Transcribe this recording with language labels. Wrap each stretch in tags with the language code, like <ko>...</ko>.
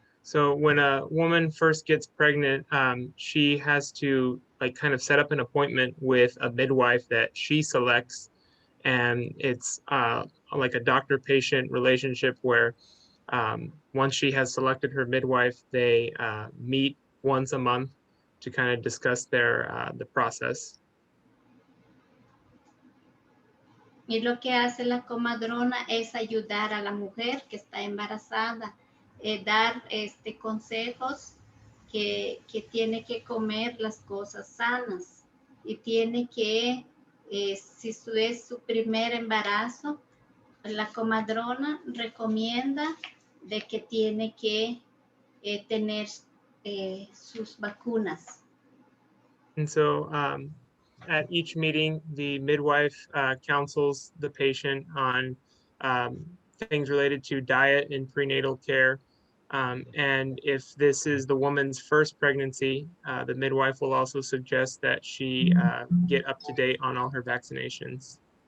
<en>So when a woman first gets pregnant, she has to like kind of set up an appointment with a midwife that she selects. And it's like a doctor-patient relationship where once she has selected her midwife, they meet once a month to kind of discuss the process.</en> <es>Y lo que hace la comadrona es ayudar a la mujer que está embarazada, dar consejos que tiene que comer las cosas sanas y tiene que, si es su primer embarazo, la comadrona recomienda de que tiene que tener sus vacunas.</es> <en>And so at each meeting, the midwife counsels the patient on things related to diet and prenatal care. And if this is the woman's first pregnancy, the midwife will also suggest that she get up to date on all her vaccinations.</en>